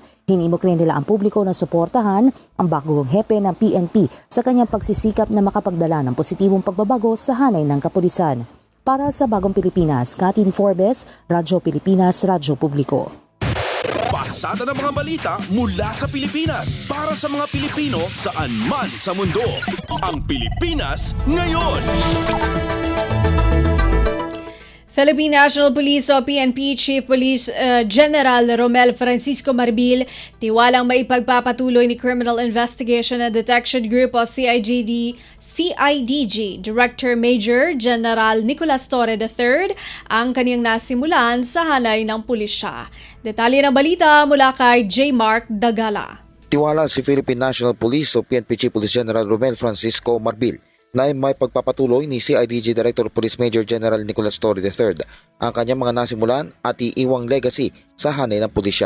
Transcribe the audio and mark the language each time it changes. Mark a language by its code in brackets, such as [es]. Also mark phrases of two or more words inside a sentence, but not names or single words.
[tl] Hinimok rin nila ang publiko na suportahan ang bagong hepe ng PNP sa kanyang pagsisikap na makapagdala ng positibong pagbabago sa hanay ng kapulisan. Para sa Bagong Pilipinas, Kathleen Forbes, Radyo Pilipinas, Radyo Publiko. Pasada ng mga balita mula sa Pilipinas para sa mga Pilipino saan man sa mundo. Ang Pilipinas ngayon. Philippine National Police o PNP Chief Police General Romel Francisco Marbil tiwalang maipagpapatuloy ni Criminal Investigation and Detection Group o CIDG Director Major General Nicolas Torre III ang kaniyang nasimulan sa hanay ng pulisya. Detalye ng balita mula kay J. Mark Dagala. Tiwala si Philippine National Police o PNP Chief Police General Romel Francisco Marbil na may pagpapatuloy ni CIDG Director Police Major General Nicolas Torre III ang kanyang mga nasimulan at iiwang legacy sa hanay ng pulisya.